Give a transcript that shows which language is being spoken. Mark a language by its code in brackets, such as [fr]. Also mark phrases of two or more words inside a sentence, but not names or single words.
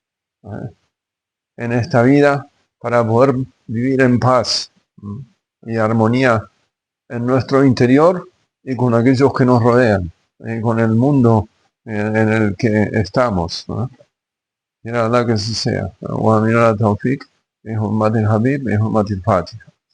[es] en esta vida, para poder vivir en paz y armonía en nuestro interior y con aquellos que nos rodean, con el mundo en el que estamos. Quiera Allah que así sea. [ar] ومن التوفيق، بحرمة الحبيب، بحرمة الفاتحة.